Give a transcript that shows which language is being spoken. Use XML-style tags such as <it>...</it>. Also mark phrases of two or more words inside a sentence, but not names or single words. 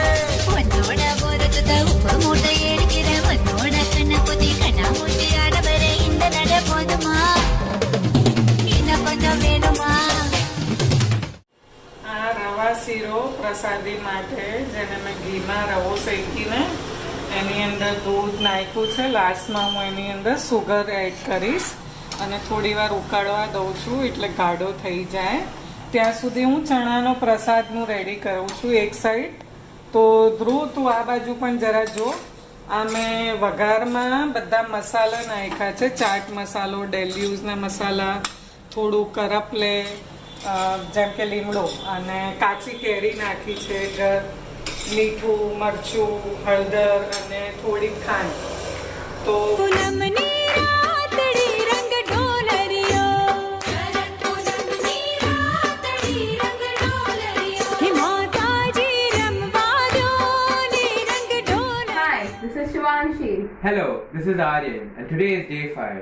<ta>உன்னோட போறதுக்கு உப்பு மூட்டை எடுக்கிற உன்னோட கண்ண குத்தி கண்ணா மூட்டி ஆடவர இந்த நட போதுமா இன்னும் கொஞ்சம் வேணுமா</ta> <gu>આ રવા શીરો પ્રસાદી માટે જેને મેં ઘીમાં રવો શેકીને એની અંદર દૂધ નાખ્યું છે. લાસ્ટમાં હું એની અંદર</gu> <en>sugar add</en> <gu>કરીશ અને થોડી વાર ઉકાળવા દઉં છું એટલે ગાઢો થઈ જાય. ત્યાં સુધી હું ચણાનો પ્રસાદનું રેડી કરું છું એક સાઈડ. તો ધ્રુવ તું આ બાજુ પણ જરા જો. આ મેં વઘારમાં બધા મસાલા નાખ્યા છે. ચાટ મસાલો, ડેલ્યુઝના મસાલા, થોડું કરપલે, જેમ કે લીમડો અને કાચી કેરી નાખી છે, મીઠું, મરચું, હળદર અને થોડી ખાંડ. તો</gu> <en>Hello, this is Aryan and today is day 5.</en>